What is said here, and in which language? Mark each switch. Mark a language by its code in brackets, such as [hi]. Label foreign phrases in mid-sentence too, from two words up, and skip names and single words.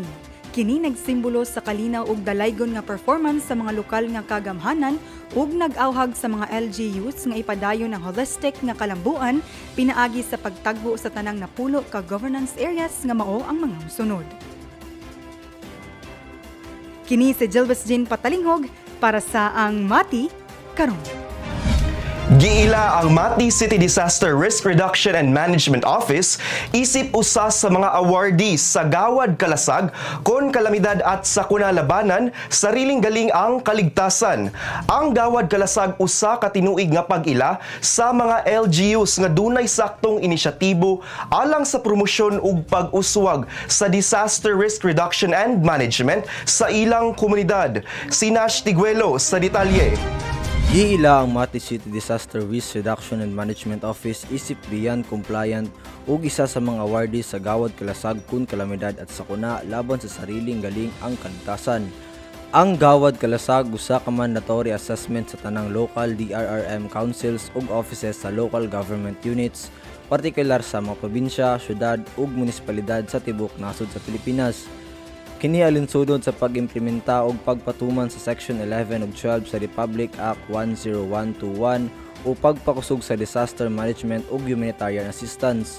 [ceb] Kini nagsimbolo sa kalinaw ug dalaygon nga performance sa mga lokal nga kagamhanan ug nag-awhag sa mga LGUs nga ipadayon ang holistic nga kalambuan pinaagi sa pagtagbo sa tanang napulo ka [en] governance areas [ceb] nga mao ang mga mosunod. Kini si Jilbas Jean Patalinghog para sa Ang Mati Karon. Giila ang Mati City Disaster Risk Reduction and Management Office isip usa sa mga awardees sa Gawad Kalasag kon [tl] kalamidad at sakuna labanan sariling galing ang kaligtasan. [ceb] Ang Gawad Kalasag usa ka tinuig nga pag-ila sa mga LGUs nga dunay saktong inisyatibo alang sa promosyon ug pag-uswag sa [en] disaster risk reduction and management [ceb] sa ilang komunidad. Si Nash Tiguelo sa detalye. Giila ang Mati City Disaster Risk Reduction and Management Office isip [en] beyond compliant [ceb] ug isa sa mga awardees sa Gawad Kalasag kun [tl] kalamidad at sakuna laban sa sariling galing ang kaligtasan. [ceb] Ang Gawad Kalasag usa ka [en] mandatory assessment [ceb] sa tanang [en] local DRRM councils [ceb] ug offices sa [en] local government units, [ceb] partikular sa mga probinsya, syudad ug munisipalidad sa tibuok nasod sa Pilipinas. Kini alinsudod sa pag-implementa og pagpatuman sa Section 11 ug 12 sa Republic Act 10121 o pagpakusog sa [en] disaster management [ceb] ug [en] humanitarian assistance.